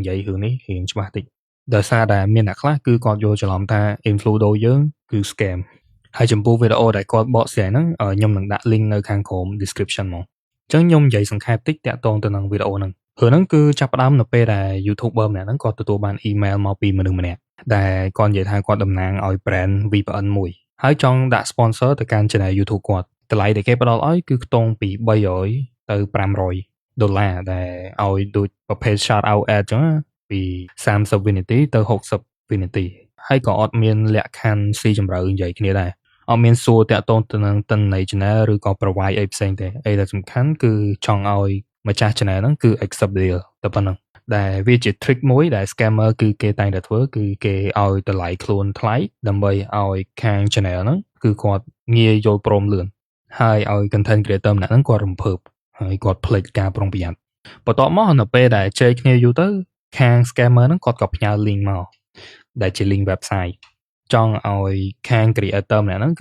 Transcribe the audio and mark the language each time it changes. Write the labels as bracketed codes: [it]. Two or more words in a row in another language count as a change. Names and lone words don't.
[km] យាយរឿងនេះរៀងច្បាស់តិចដោយសារតែមានអ្នកខ្លះគឺគាត់យល់ច្រឡំថា Infludo យើងគឺ scam ហើយចំពោះវីដេអូដែលគាត់បកស្រាយហ្នឹងខ្ញុំនឹងដាក់ link នៅខាងក្រោម description មកអញ្ចឹងខ្ញុំនិយាយសង្ខេបតិចតាក់ទងទៅនឹងវីដេអូហ្នឹងព្រោះហ្នឹងគឺចាប់ផ្ដើមនៅពេលដែល YouTuber ម្នាក់ហ្នឹងគាត់ទទួលបាន email មកពីមនុស្សម្នាក់ដែលគាត់និយាយថាគាត់តំណាងឲ្យ brand VPN មួយហើយចង់ដាក់ sponsor ទៅកាន់ channel YouTube គាត់តម្លៃដែលគេផ្ដល់ឲ្យគឺខ្ទង់ពី$300ទៅ $500ដែលឲ្យដូចប្រភេទ [en] shout out ad [km] ចឹងពី30វិនាទីទៅ60វិនាទីហើយក៏អត់មានលក្ខខណ្ឌស៊ីជម្រៅនិយាយគ្នាដែរអត់មានសួរតាក់ទងទៅនឹងទិន្នន័យ channel ឬក៏ provide អីផ្សេងទេអីដែលសំខាន់គឺចង់ឲ្យម្ចាស់ channel ហ្នឹងគឺ [en] accept deal [km] តែប៉ុណ្ណឹងដែលវាជា trick មួយដែល scammer គឺគេតែងតែធ្វើគឺគេឲ្យ តម្លៃខ្លួនថ្លៃដើម្បីឲ្យខាង channel ហ្នឹងគឺគាត់ងាយយល់ព្រមលឿនហើយឲ្យ [en] content creator [km] ម្នាក់ហ្នឹងគាត់រំភើបហើយគាត់ភ្លេចការប្រុងប្រយ័ត្នបន្ទាប់មកនៅពេលដែលជែកគ្នាយូរទៅខាង scammer ហ្នឹងគាត់ក៏ផ្ញើ link មកដែលជា [en] link website [km] ចង់ឲ្យខាង creator ម្នាក់ហ្នឹង